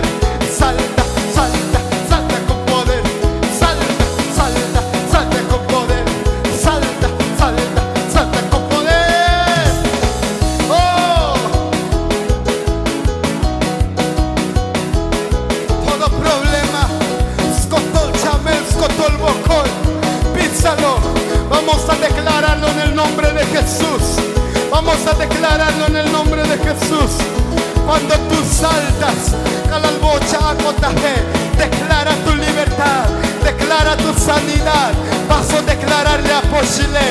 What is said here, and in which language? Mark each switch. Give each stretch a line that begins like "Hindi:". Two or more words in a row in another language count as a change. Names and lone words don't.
Spanish: Salta, salta, salta con poder. Salta, salta, salta con poder. Salta, salta, salta con poder. Oh, todo problema, scotol chamel, scotol bocol, písalo. Vamos a declararlo en el nombre de Jesús. Vamos a declararlo en el nombre de Jesús. Cuando tú saltas, calalbocha acotaje, declara tu libertad, declara tu sanidad. Vas a declararle a Pochile.